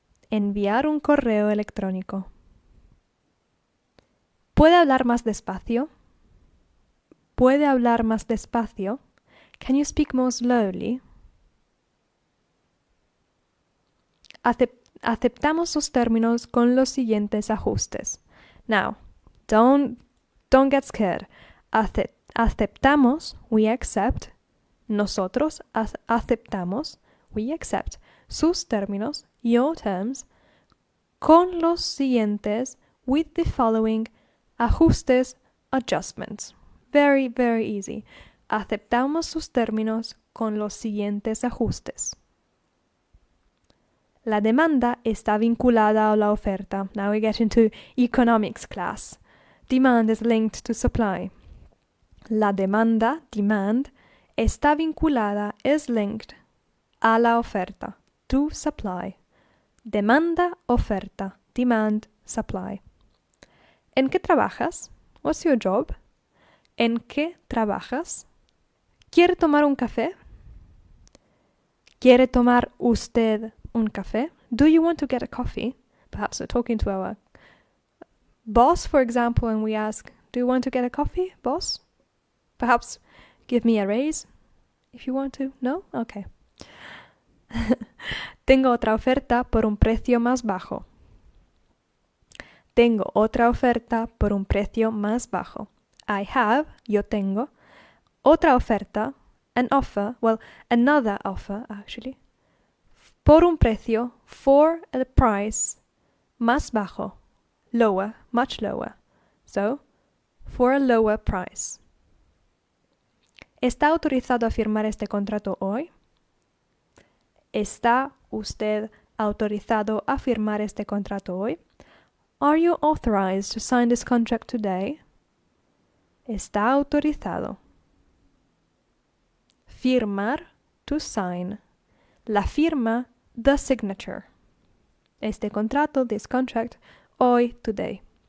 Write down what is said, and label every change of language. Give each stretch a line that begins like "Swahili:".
Spanish: Enviar un correo electrónico. ¿Puede hablar más despacio? ¿Puede hablar más despacio?
English: Can you speak more slowly?
Spanish: Aceptamos los términos con los siguientes ajustes.
English: Now, don't get scared.
Spanish: Aceptamos,
English: we accept.
Spanish: Nosotros aceptamos,
English: we accept.
Spanish: Sus términos,
English: your terms,
Spanish: con los siguientes,
English: with the following
Spanish: ajustes,
English: adjustments. Very, very easy.
Spanish: Aceptamos sus términos con los siguientes ajustes. La demanda está vinculada a la oferta.
English: Now we get into economics class. Demand is linked to supply.
Spanish: La demanda,
English: demand,
Spanish: está vinculada,
English: is linked,
Spanish: a la oferta,
English: to supply.
Spanish: Demanda, oferta,
English: demand, supply.
Spanish: ¿En qué trabajas?
English: What's your job?
Spanish: ¿En qué trabajas? ¿Quiere tomar un café? ¿Quiere tomar usted un café?
English: Do you want to get a coffee? Perhaps we're talking to our boss, for example, and we ask, do you want to get a coffee, boss? Perhaps give me a raise if you want to. No? Okay.
Spanish: Tengo otra oferta por un precio más bajo. Tengo otra oferta por un precio más bajo.
English: I have,
Spanish: yo tengo, otra oferta,
English: an offer, well, another offer actually,
Spanish: por un precio,
English: for a price,
Spanish: más bajo,
English: lower, much lower. So, for a lower price.
Spanish: ¿Está autorizado a firmar este contrato hoy? ¿Está usted autorizado a firmar este contrato hoy?
English: Are you authorized to sign this contract today?
Spanish: Está autorizado. Firmar,
English: to sign.
Spanish: La firma,
English: the signature.
Spanish: Este contrato,
English: this contract,
Spanish: hoy,
English: today.